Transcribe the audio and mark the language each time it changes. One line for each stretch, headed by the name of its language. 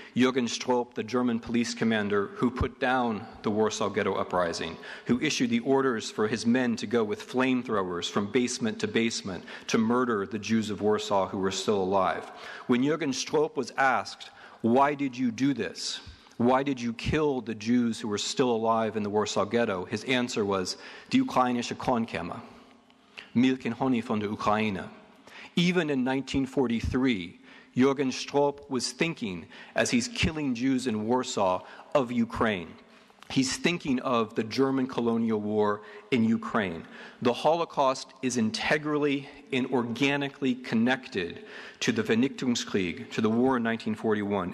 English: Jürgen Stroop, the German police commander who put down the Warsaw Ghetto Uprising, who issued the orders for his men to go with flamethrowers from basement to basement to murder the Jews of Warsaw who were still alive. When Jürgen Stroop was asked, "Why did you do this? Why did you kill the Jews who were still alive in the Warsaw Ghetto?" His answer was,
German: "Die ukrainische Kornkämme, Milch und Honig von der Ukraine."
English: Even in 1943, Jürgen Stroop was thinking, as he's killing Jews in Warsaw, of Ukraine. He's thinking of the German colonial war in Ukraine. The Holocaust is integrally and organically connected to the Vernichtungskrieg, to the war in 1941.